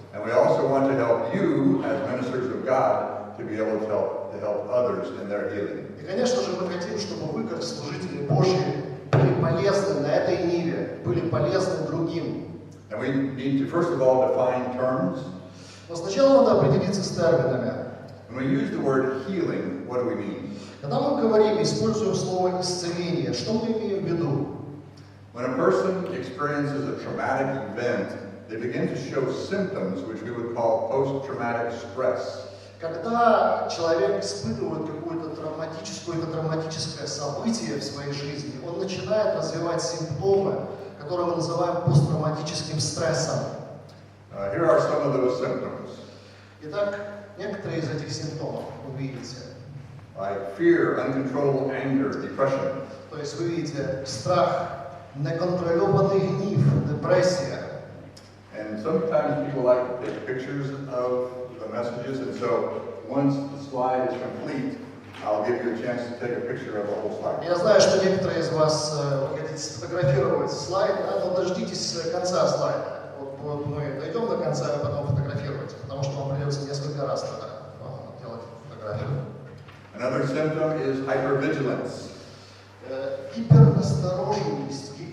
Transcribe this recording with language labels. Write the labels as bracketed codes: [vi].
[en] And we also want to help you, as ministers of God, to be able to help others in their healing. [ru] И, конечно же, мы хотим, чтобы вы, как служители Божьи, были полезны на этой ниве, были полезны другим. [en] And we need to, first of all, define terms. [ru] Но сначала надо определиться с терминами. [en] When we use the word healing, what do we mean? [ru] Когда мы говорим, используем слово «исцеление», что мы имеем в виду? [en] When a person experiences a traumatic event, they begin to show symptoms which we would call post-traumatic stress. [ru] Когда человек испытывает какое-то травматическое событие в своей жизни, он начинает развивать симптомы, которые мы называем посттравматическим стрессом. [en] Here are some of those symptoms. [ru] Итак, некоторые из этих симптомов вы видите. [en] Like fear, uncontrollable anger, depression. [ru] То есть вы видите страх, неконтролированный гнев, депрессия. [en] And sometimes people like to take pictures of the messages, and so once the slide is complete, I'll give you a chance to take a picture of the whole slide. [ru] Я знаю, что некоторые из вас хотите сфотографировать слайд, но дождитесь конца слайда. Вот мы дойдем до конца, и потом фотографируйте, потому что вам придется несколько раз тогда делать фотографию. [en] Another symptom is hypervigilance. [ru] Гипернастороженность.